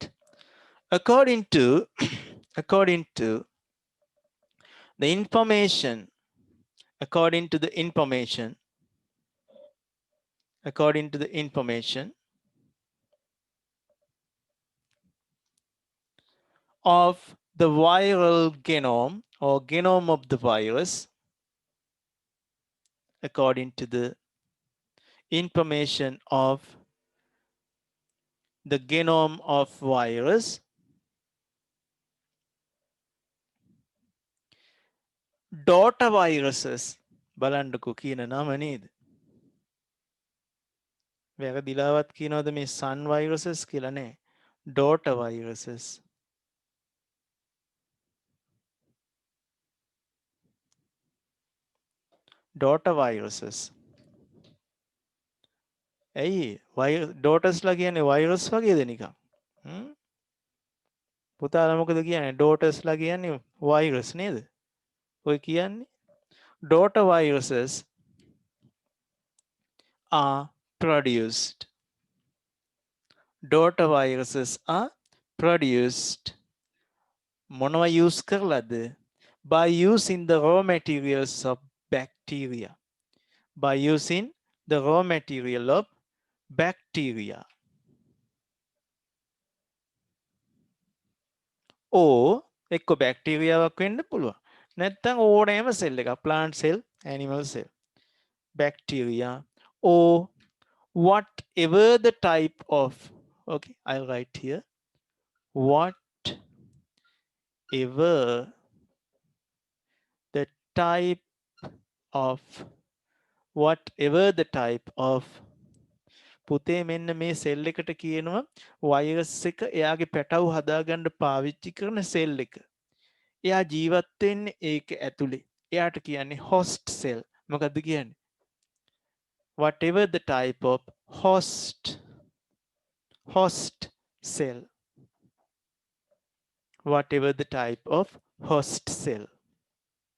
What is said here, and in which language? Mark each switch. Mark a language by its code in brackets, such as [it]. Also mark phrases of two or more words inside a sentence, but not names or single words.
[en] According to the information of the viral genome or genome of the virus, according to the information of the genome of virus, daughter viruses [si] බලන්නකෝ කියන නම නේද? වැරදිලාවත් කියනවද මේ [en] sun viruses [si] කියලා නෑ. [en] daughter viruses. daughter viruses. [si] ඇයි daughtersලා කියන්නේ virus වගේද නිකන්? පුතාලා මොකද කියන්නේ? daughtersලා කියන්නේ virus නේද? ඔය කියන්නේ [en] daughter viruses are produced. Daughter viruses are produced. [si] මොනවා use කරලාද? [en] By using the raw materials of bacteria. By using the raw material of bacteria. [si] Or එක්ක බැක්ටීරියාවක් වෙන්න පුළුවන්. නැත්නම් ඕනෑම සෙල් එකක්, [en] plant cell, animal cell, bacteria, or whatever the type of, okay, I'll write here, whatever the type of [si] පුතේ මෙන්න මේ සෙල් එකට කියනවා වෛරස් එක එයාගේ පැටව් හදාගන්න පාවිච්චි කරන සෙල් එක. එයා ජීවත් වෙන්නේ ඒක ඇතුලේ. එයාට කියන්නේ [en] host cell. [si] මොකද්ද කියන්නේ? [en] whatever the type of host cell. Whatever the type of host cell.